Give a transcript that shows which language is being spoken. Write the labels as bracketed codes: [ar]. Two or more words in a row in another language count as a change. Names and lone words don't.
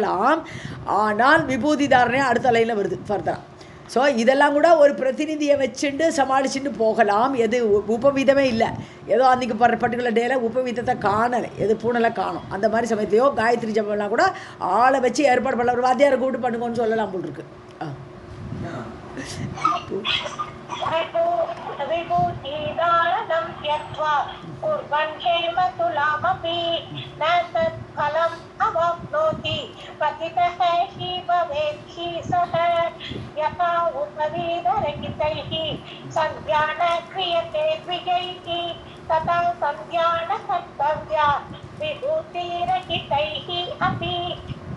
[ta] ஆனால் விபூதி தாரணை அடுத்த லைனில் வருது ஃபர்தரா. ஸோ இதெல்லாம் கூட ஒரு பிரதிநிதியை வச்சுட்டு சமாளிச்சுட்டு போகலாம். எது உபவீதமே இல்லை, ஏதோ அன்றைக்கி [en] particular dayil [ta] உபவீதத்தை காணலை, எது பூனலை காணும், அந்த மாதிரி சமயத்தையோ காயத்ரி ஜபம்லாம் கூட ஆளை வச்சு ஏற்பாடு பண்ணலாம். ஒரு வாத்தியாரை கூப்பிட்டு பண்ணுங்கன்னு சொல்லலாம் போல் இருக்கு. [sa] विभूतिदारणं त्यक्त्वा कुर्वन् हेमतुलामपि न तत्फलम् अवाप्नोति पतितः हि भवेत् हि सः यथा उपवीतरहितैः सन्ध्या न क्रियते द्विजैः तथा सन्ध्या न कर्तव्या विभूतिरहितैः अपि.